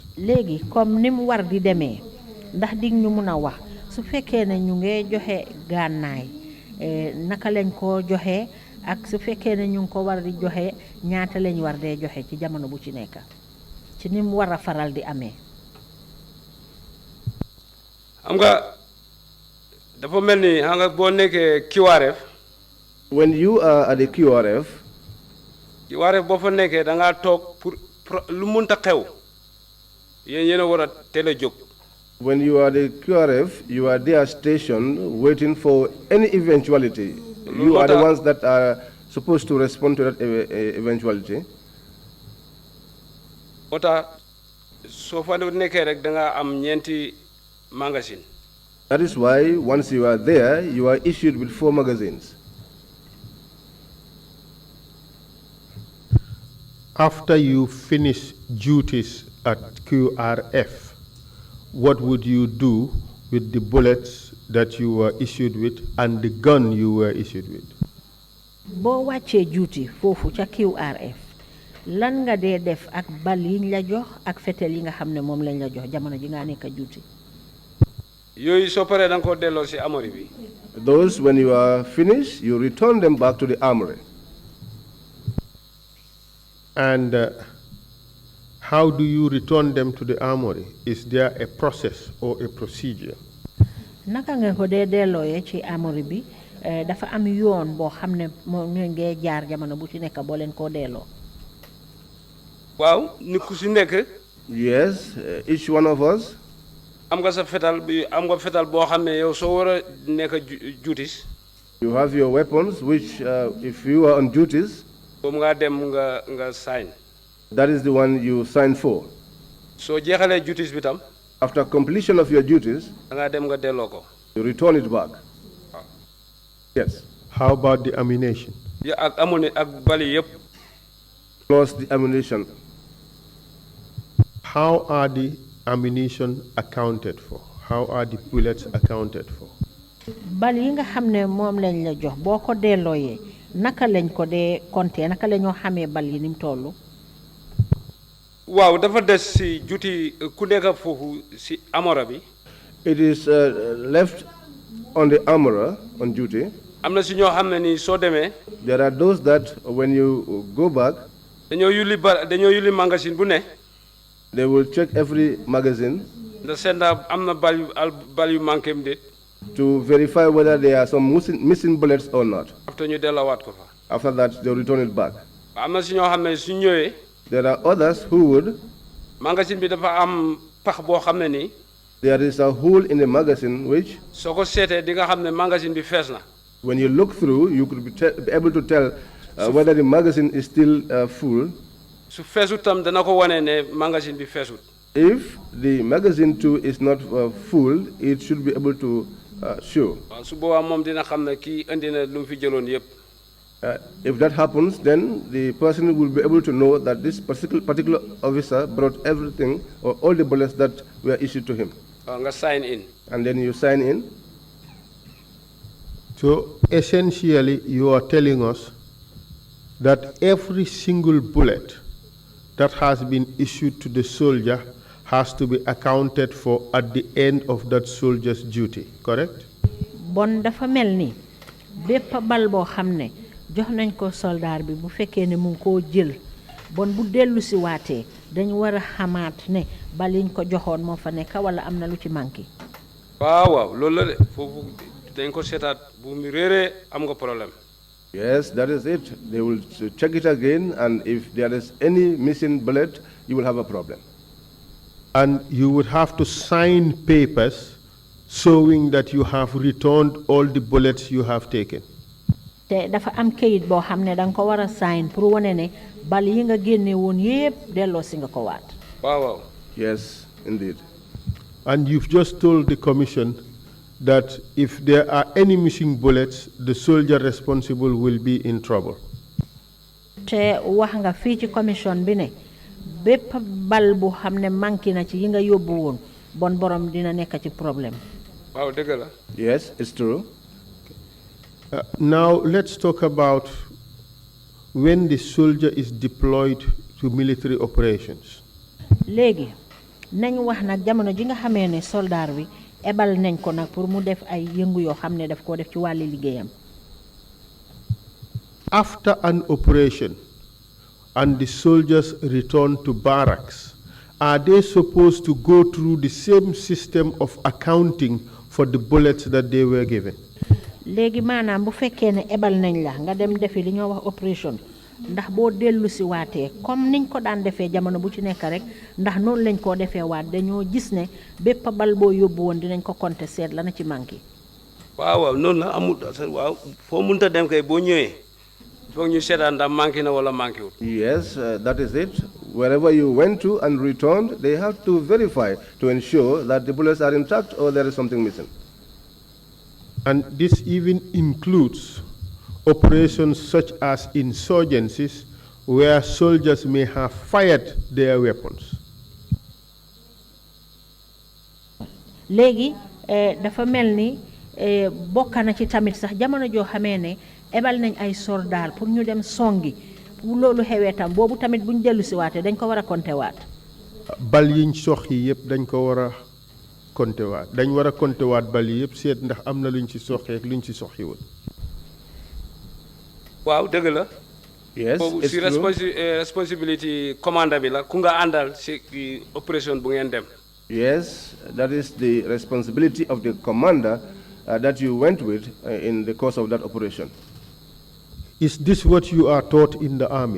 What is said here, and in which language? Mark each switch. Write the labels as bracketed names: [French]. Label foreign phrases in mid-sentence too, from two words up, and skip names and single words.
[Wolof] léegi comme ni mu war di demee ndax dig ñu mun a wax su fekkee ne ñu ngi joxe gànnaay naka lañ ko joxe ak su fekkee ne ñu ngi ko war di joxe ñaata lañ war dee joxe ci jamono bu ci nekk ci ni mu war a faral di amee. xam nga dafa mel ni xam nga boo nekkee QRF. [English] When you are at the QRF [Wolof] boo fa nekkee da ngaa toog pour lu munta xew yéen a war a teel a jóg. [English] when you are the QRF, you are there stationed waiting for any eventuality. You are the ones that are supposed to respond to that eventuality. [Wolof] Ota so fa nekkee rek da nga am ñeenti magazine. [English] That is why once you are there, you are issued with 4 magazines. After you finish duties at QRF, what would you do with the bullets that you were issued with and the gun you were issued with? [Wolof] Bo wàccee duty foofu ca QRF lan nga dee def ak bal yiñ la jox ak fetel yi nga xam ne moom lañ la jox jamono ji nga nekk duty. Yooyu soo paree da nga ko delloo si armory bi. [English] Those, when you are finished, you return them back to the armory. And how do you return them to the armory? Is there a process or a procedure? [Wolof] Naka nga ko dee dellooyee ci armory bi dafa am yoon boo xam ne moom ñoo ngee jaar jamono bu ci nekk boo leen koo delloo. Waaw ni ku si nekk. [English] Yes, each one of us. [Wolof] Am nga sa fetal bi am nga fetal boo xam ne yow soo war a nekk duties. [English] You have your weapons, which if you are on duties, [Wolof] boobu nga dem nga sign. [English] that is the one you sign for. [Wolof] Soo jeexalee duties bi tam. [English] After completion of your duties, [Wolof] da nga dem nga delloo ko. [English] you return it back. Yes. How about the ammunition? [Wolof] Ya ak ak bali yëpp. [English] Plus the ammunition. How are the ammunition accounted for? How are the bullets accounted for? [Wolof] Bal yi nga xam ne moom lañ la jox boo ko dellooyee naka lañ ko dee compter naka la ñoo xamee bal yi ni mu toll. Waaw dafa des si duty ku nekk foofu si amora bi. [English] It is left on the armorer on duty. [Wolof] Am na si ñoo xam ne ni soo demee. [English] There are those that when you go back, [Wolof] dañoo yulli magazine bu ne. [English] they will check every magazine [Wolof] da seet na am na bal yu manqué am déet. [English] to verify whether there are some missing bullets or not. [Wolof] After ñu delloowaat ko fa. [English] After that, they will return it back. [Wolof] Am na si ñoo xam ne su ñëwee. [English] There are others who would. [Wolof] Magazine bi dafa am pax boo xam ne nii. [English] There is a hole in the magazine which, [Wolof] soo ko seetee di nga xam ne magazine bi fees na. [English] when you look through, you could be able to tell whether the magazine is still full. [Wolof] Su feesut tam dana ko wane ne magazine bi feesut. [English] If the magazine too is not full, it should be able to show. [Wolof] waaw su boobaa moom dina xam ne kii indi na lu mu fi jëloon yëpp. [English] If that happens, then the person will be able to know that this particular officer brought everything or all the bullets that were issued to him. [Wolof] waaw nga [English] sign in. And then you sign in. So essentially, you are telling us that every single bullet that has been issued to the soldier has to be accounted for at the end of that soldier's duty, correct? [Wolof] Bon dafa melni bépp bal boo xam ne jox nañ ko soldaar bi bu fekkee ne mu ngi koo jël bon bu dellu si waatee dañ war a xamaat ne bal yiñ ko joxoon moo fa nekk wala am na lu ci manqué. waaw loolu la de foofu dañ ko seetaat bu mu réeree am nga problème. [English] Yes, that is it. They will check it again, and if there is any missing bullet, you will have a problem. And you would have to sign papers showing that you have returned all the bullets you have taken. [Wolof] te dafa am kayit boo xam ne danga ko war a sign pour wane ne bal yi nga génne woon yépp delloo si nga ko waat. waaw. [English] Yes, indeed. And you've just told the commission that if there are any missing bullets, the soldier responsible will be in trouble. [Wolof] te wax nga fii ci commission bi ne bépp bal bu xam ne manqué na ci yi nga yóbbu woon bon borom dina nekk ci problème. waaw dëgg la. [English] Yes, it's true. Now let's talk about when the soldier is deployed to military operations. [Wolof] léegi nañ wax nag jamono ji nga xamee ne soldaar bi ebal nañ ko nag pour mu def ay yëngu yoo xam ne daf koo def ci wàlli liggéeyam. [English] After an operation and the soldiers return to barracks, are they supposed to go through the same system of accounting for the bullets that they were given? [Wolof] léegi maanaam bu fekkee ne ebal nañ la nga dem defi li ñoo wax opération ndax boo dellu si waatee comme niñ ko daan defee jamono bu ci nekk rek ndax noonu lañ koo defee waat dañoo gis ne bépp bal boo yóbbu woon dinañ ko compter seet la na ci manqué. waaw noonu la amul waaw foo mënta dem kay boo ñëwee foog ñu seetaan ndax manqué na wala manqué wul. [English] Yes, that is it. Wherever you went to and returned, they have to verify to ensure that the bullets are intact or there is something missing. And this even includes operations such as insurgencies where soldiers may have fired their weapons. [Wolof] léegi dafa mel ni bokk na ci tamit sax jamono joo xamee ne ebal nañ ay soldaar pour ñu dem songi bu loolu xewee tam boobu tamit buñ dellu si waatee dañ ko war a compter waat. bal yiñ sox yi yëpp dañ ko war a compter waat dañ war a compter waat bal yi yëpp seet ndax am na luñ ci soxee ak luñ ci soxiwul. waaw dëgg la. [English] Yes, [Wolof] boobu [English] it's [Wolof] si [English] true. [Wolof] responsibility commanda bi la ku nga àndal si opération bu ngeen dem. [English] Yes, that is the responsibility of the commander that you went with in the course of that operation. Is this what you are taught in the army?